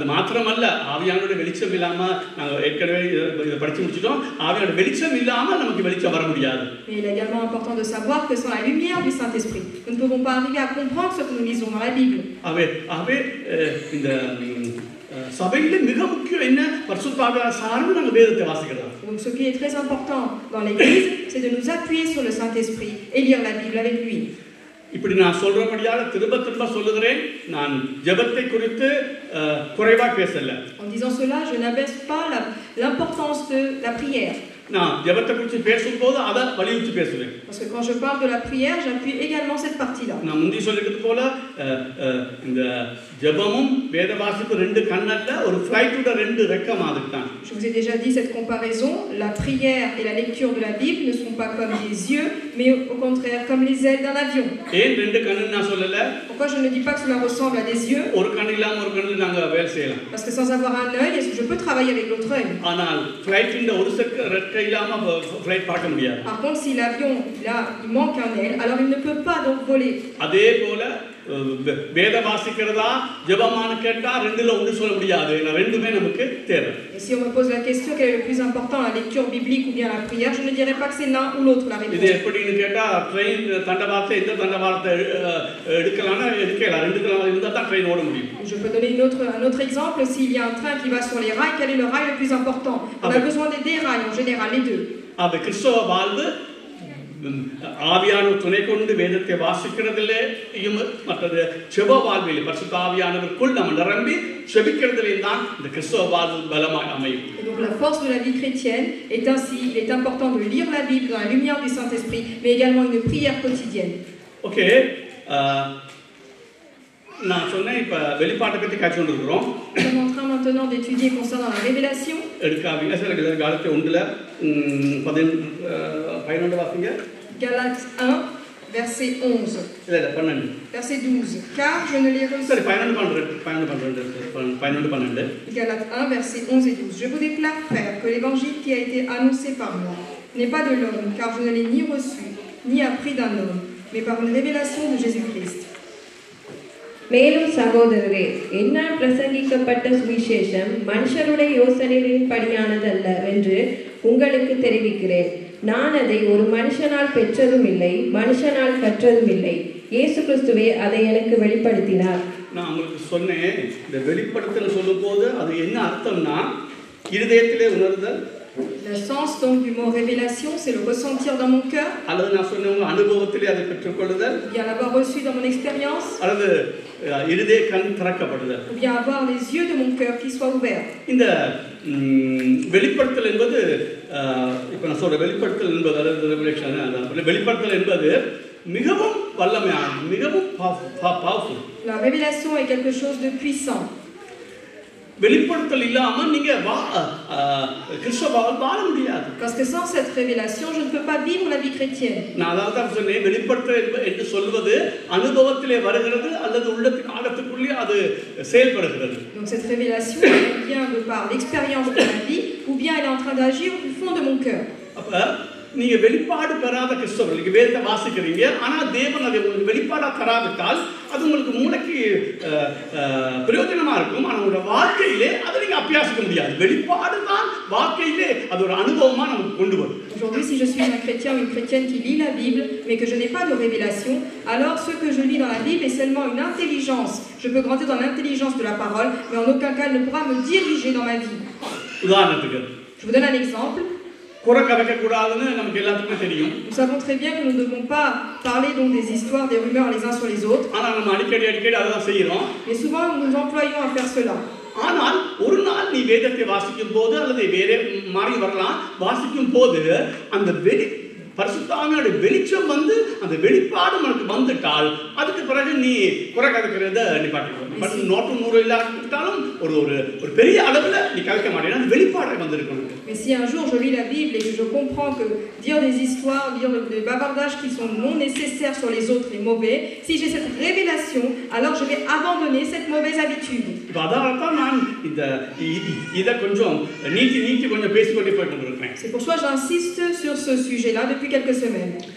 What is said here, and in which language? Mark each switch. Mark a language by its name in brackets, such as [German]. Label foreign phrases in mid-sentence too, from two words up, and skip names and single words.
[French] Mais il est également important de savoir que sans la lumière du Saint-Esprit, nous ne pouvons pas arriver à comprendre ce que nous lisons dans la Bible. Donc ce qui est très important dans l'Église, c'est de nous appuyer sur le Saint-Esprit et lire la Bible avec lui. [Tamil] இப்படி நான் சொல்றபடியால திரும்ப சொல்லுகிறேன் நான் ஜெபத்தை குறித்து குறைவா பேசல. [French] En disant cela, je n'abaisse pas l'importance de la prière. [Tamil] நான் ஜெபத்தை குறித்து பேசும்போது அத வலியுறுத்தி பேசுவேன். [French] Parce que quand je parle de la prière, j'appuie également cette partie-là. [Tamil] நான் முந்தி சொல்லிருக்கிறது போல இந்த ஜெபமும் வேத வாசிப்பு ரெண்டு கண்ணல்ல ஒரு ஃளைட்டோட ரெண்டு ரெக்க மாதிரி தான். [French] Je vous ai déjà dit cette comparaison, la prière et la lecture de la Bible ne sont pas comme des yeux, mais au contraire comme les ailes d'un avion. [Tamil] ஏன் ரெண்டு கண்ணு நான் சொல்லல? [French] Pourquoi je ne dis pas que cela ressemble à des yeux? [Tamil] ஒரு கண்ணு இல்லாம ஒரு கண்ணு நாங்க வேலை செய்யலாம். [French] Parce que sans avoir un œil, est-ce que je peux travailler avec l'autre œil? [Tamil] ஆனால் ஃளைட்டின் ஒரு ரெக்க இல்லாம ஃளைட் பார்க்க முடியாது. [French] Par contre, si l'avion là, il manque un aile, alors il ne peut pas donc voler. [Tamil] அதே போல வேத வாசிக்கிறதா ஜெபமான கேட்டா ரெண்டுல ஒன்று சொல்ல முடியாது. ரெண்டுமே நமக்கு தேவை. [French] Et si on me pose la question quel est le plus important, la lecture biblique ou bien la prière, je ne dirais pas que c'est l'un ou l'autre la réponse. [Tamil] இது எப்படின்னு கேட்டா ட்ரெயின் தண்டவாளத்தை எந்த தண்டவாளத்தை எடுக்கலாம்னா எடுக்கலாம். ரெண்டு தண்டவாளம் இருந்தா தான் ட்ரெயின் ஓட முடியும். [French] Je peux donner un autre exemple. S'il y a un train qui va sur les rails, quel est le rail le plus important? On a besoin des rails en général, les deux. [Tamil] அப்ப கிறிஸ்தவ வாழ்வு ஆவியானவர் துணை கொண்டு வேதத்தை வாசிக்கிறதிலேயும் மற்றது செப வாழ்வில் பரிசுத்த ஆவியானவருக்குள் நம்ம நிரம்பி செபிக்கிறதிலே தான் இந்த கிறிஸ்தவ வாழ்வு பலமாய் அமையும். [French] Donc la force de la vie chrétienne est ainsi, il est important de lire la Bible dans la lumière du Saint-Esprit, mais également une prière quotidienne. OK. [Tamil] நான் சொன்னேன் இப்ப வெளிப்பாட்டை பத்தி காட்சிட்டு இருக்கோம். [French] Nous sommes en train maintenant d'étudier concernant la révélation. [Tamil] எடுக்காதீங்க சார் காலத்தை 1ல 12 வாசிங்க. [French] Galates 1 verset 11. [Tamil] இல்ல 12. [French] Verset 12. Car je ne les reçois. [Tamil] சரி 12. [French] Galates 1 verset 11 et 12. Je vous déclare, frères, que l'évangile qui a été annoncé par moi n'est pas de l'homme, car je ne l'ai ni reçu ni appris d'un homme, mais par une révélation de Jésus-Christ. [Tamil] மேலும் சகோதரரே, என்னால் பிரசங்கிக்கப்பட்ட சுவிசேஷம் மனுஷருடைய யோசனையின் படியானதல்ல என்று உங்களுக்கு தெரிவிக்கிறேன். நான் அதை ஒரு மனுஷனால் பெற்றதும் இல்லை, மனுஷனால் கற்றதும் இல்லை. இயேசு கிறிஸ்துவே அதை எனக்கு வெளிப்படுத்தினார். நான் உங்களுக்கு சொன்னேன், இந்த வெளிப்படுத்தல் சொல்லும்போது அது என்ன அர்த்தம்னா இருதயத்திலே உணர்தல். [French] Le sens donc du mot révélation, c'est le ressentir dans mon cœur. [Tamil] அல்லது நான் சொன்னேன் அனுபவத்திலே அதை பெற்றுக்கொள்ளுதல். [French] Bien l'avoir reçu dans mon expérience. [Tamil] அல்லது இருதய கண் திறக்கப்படுதல். [French] Ou bien avoir les yeux de mon cœur qui soient ouverts. [Tamil] இந்த வெளிப்படுத்தல் என்பது இப்ப நான் சொல்ற வெளிப்படுத்தல் என்பது வெளிப்படுத்தல் என்பது மிகவும் வல்லமையான மிகவும் பவர்ஃபுல். [French] La révélation est quelque chose de puissant. [Tamil] வெளிப்படுத்தல் இல்லாம நீங்க கிறிஸ்தவ வாழ முடியாது. [French] Parce que sans cette révélation, je ne peux pas vivre la vie chrétienne. [Tamil] நான் அதான் சொன்னேன், வெளிப்படுத்தல் என்று சொல்வது அனுபவத்திலே வருகிறது அல்லது உள்ளத்தின் ஆழத்துக்குள்ளே அது செயல்படுகிறது. [French] Donc cette révélation elle vient de par l'expérience de la vie ou bien elle est en train d'agir au fond de mon cœur. [Tamil] அப்ப நீங்க வெளிப்பாடு பெறாத கிறிஸ்தவர்கள் நீங்க வேதத்தை வாசிக்கிறீங்க, ஆனா தேவன் அதை உங்களுக்கு வெளிப்பாடா தராவிட்டால் அது உங்களுக்கு மூளைக்கு பிரயோஜனமா இருக்கும், ஆனா உங்களோட வாழ்க்கையிலே அதை நீங்க அபியாசிக்க முடியாது. வெளிப்பாடு தான் வாழ்க்கையிலே அது ஒரு அனுபவமா நமக்கு கொண்டு வரும். [French] Aujourd'hui, si je suis un chrétien ou une chrétienne qui lit la Bible, mais que je n'ai pas de révélation, alors ce que je lis dans la Bible est seulement une intelligence. Je peux grandir dans l'intelligence de la parole, mais en aucun cas elle ne pourra me diriger dans ma vie. [Tamil] உதாரணத்துக்கு [French] Je vous donne un exemple. Nous savons très bien que nous ne devons pas parler donc des histoires, des rumeurs les uns sur les autres. Mais souvent nous nous employons à faire cela. [Tamil] ஆனால் ஒரு நாள் நீ வேதத்தை வாசிக்கும் போது அல்லது வேற மாறி வரலாம் வாசிக்கும் போது அந்த பரிசுத்தாவியோட வெளிச்சம் வந்து அந்த வெளிப்பாடு உனக்கு வந்துட்டால் அதுக்கு பிறகு நீ குறை கதைக்கிறத நிப்பாட்டிக்கணும். பட் 100 இல்லாட்டாலும் ஒரு ஒரு பெரிய அளவில் நீ கதைக்க மாட்டேன்னா அந்த வெளிப்பாடு வந்திருக்கணும். [French] Mais si un jour je lis la Bible et que je comprends que dire des histoires, dire des bavardages qui sont non nécessaires sur les autres est mauvais, si j'ai cette révélation, alors je vais abandonner cette mauvaise habitude. C'est pour ça que j'insiste sur ce sujet-là depuis quelques semaines.